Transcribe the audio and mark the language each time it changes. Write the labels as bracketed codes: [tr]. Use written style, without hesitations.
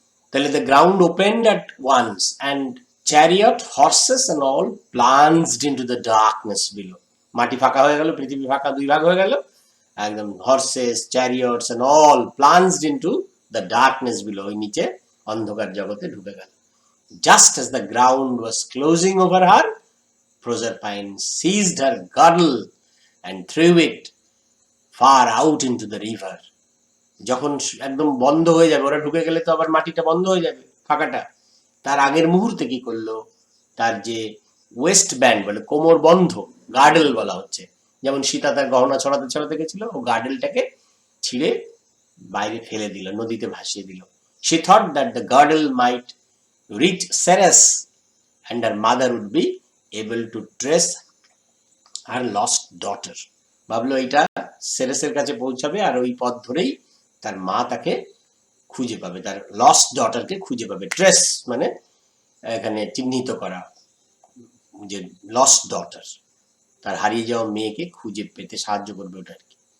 [en] তাহলে the ground opened at once and chariot, horses and all plunged into the darkness below. [bn] মাটি ফাঁকা হয়ে গেল, পৃথিবী ফাঁকা, দুই ভাগ হয়ে গেল, [en] একদম horses, chariots and all plunged into the darkness below, [bn] ওই নিচে অন্ধকার জগতে ঢুকে গেল। [en] Just as the ground was closing over her, Proserpine seized her girdle and threw it far out into the river. [bn] যখন একদম বন্ধ হয়ে যাবে, ওরা ঢুকে গেলে তো আবার মাটিটা বন্ধ হয়ে যাবে, ফাঁকাটা, তার আগের মুহূর্তে কি করলো, তার যে ওয়েস্ট ব্যান্ড বলে, কোমর বন্ধ, গার্ডেল বলা হচ্ছে, যেমন সীতা তার গহনা ছড়াতে ছড়াতে গেছিল, ও গার্ডেলটাকে ছিঁড়ে বাইরে ফেলে দিল, নদীতে ভাসিয়ে দিল। [en] She thought that the girdle might reach Ceres and her mother would be able to trace her lost daughter. [bn] ভাবলো এটা সেরেসের কাছে পৌঁছাবে আর ওই পথ ধরেই তার মা তাকে খুঁজে পাবে, তার লস্ট ডটারকে খুঁজে পাবে। ট্রেস মানে এখানে চিহ্নিত করা, যে লস্ট ডটার, তার হারিয়ে যাওয়া মেয়েকে খুঁজে পেতে সাহায্য করবে ওটা আর কি।